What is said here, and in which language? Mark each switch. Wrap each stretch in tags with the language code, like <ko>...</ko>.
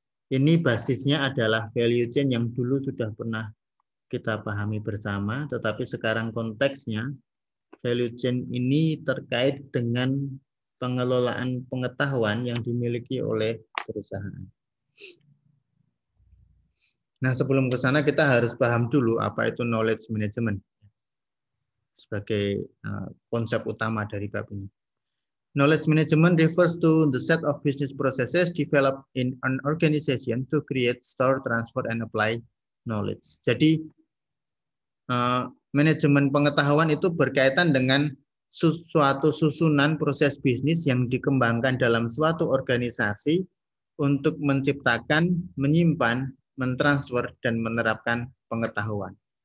<id>Ini basisnya adalah value chain yang dulu sudah pernah kita pahami bersama, tetapi sekarang konteksnya value chain ini terkait dengan pengelolaan pengetahuan yang dimiliki oleh perusahaan. Nah, sebelum ke sana kita harus paham dulu apa itu knowledge management sebagai konsep utama dari bab ini.</id> <en>Knowledge management refers to the set of business processes developed in an organization to create, store, transfer, and apply knowledge.</en> <id>Jadi, manajemen pengetahuan itu berkaitan dengan suatu susunan proses bisnis yang dikembangkan dalam suatu organisasi untuk menciptakan, menyimpan, mentransfer, dan menerapkan pengetahuan.</id>